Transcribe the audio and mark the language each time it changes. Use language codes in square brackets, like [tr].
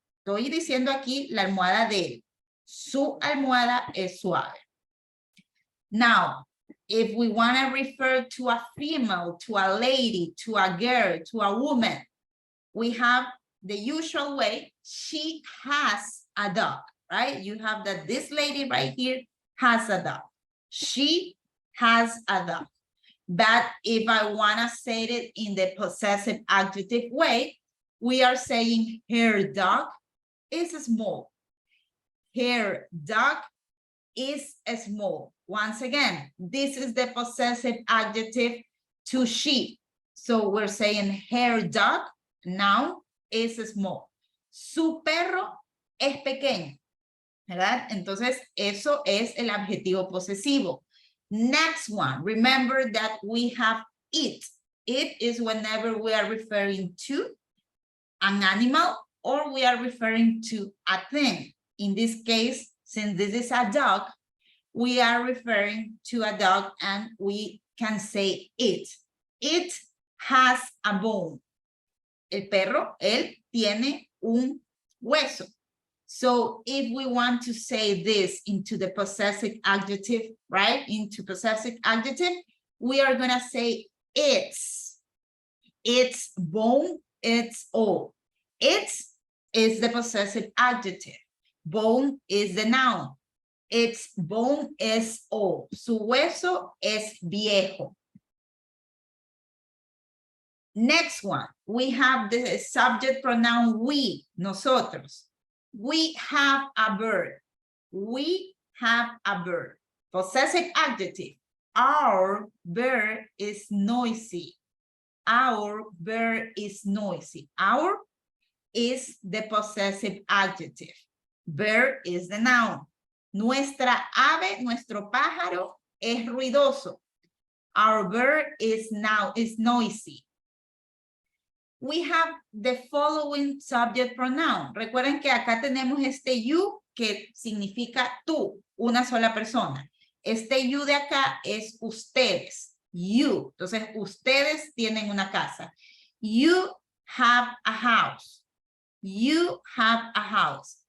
[es] Estoy diciendo aquí la almohada de él. Su almohada es suave. [en] Now, if we want to refer to a female, to a lady, to a girl, to a woman, we have the usual way. She has a dog, right? You have that this lady right here has a dog. She has a dog. But if I want to say it in the possessive adjective way, we are saying her dog is small. Her dog is small. Once again, this is the possessive adjective to she. So we're saying her dog, noun, is small. [es] Su perro es pequeño, ¿verdad? Entonces, eso es el adjetivo posesivo. [en] Next one, remember that we have it. It is whenever we are referring to an animal or we are referring to a thing. In this case, since this is a dog, we are referring to a dog and we can say it. It has a bone. [es] El perro, él tiene un hueso. [en] So if we want to say this into the possessive adjective, right? Into possessive adjective, we are going to say its. Its bone, its all. Its is the possessive adjective. Bone is the noun. Its bone is old. [es] Su hueso es viejo. [en] Next one, we have the subject pronoun we, nosotros. We have a bird. We have a bird. Possessive adjective. Our bird is noisy. Our bird is noisy. Our is the possessive adjective. Bird is the noun. [es] Nuestra ave, nuestro pájaro es ruidoso. [en] Our bird is noisy. We have the following subject pronoun. [es] Recuerden que acá tenemos este you que significa tú, una sola persona. Este you de acá es ustedes, you. Entonces, ustedes tienen una casa. [en] You have a house. You have a house.